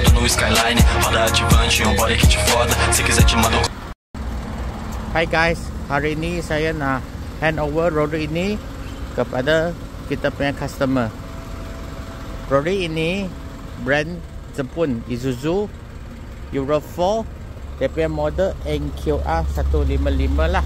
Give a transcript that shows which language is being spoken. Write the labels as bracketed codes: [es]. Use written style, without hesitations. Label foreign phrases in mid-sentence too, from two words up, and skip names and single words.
[pt] Skyline, roda ativante, um [en] body kit [pt] foda. Se quiser te mando. [en] Hi guys, [ms] hari ini saya nak [en] hand over [ms] Rory ini kepada kita punya customer. Rory ini brand Jepun Isuzu Euro 4. Dia punya model NQR 155 lah.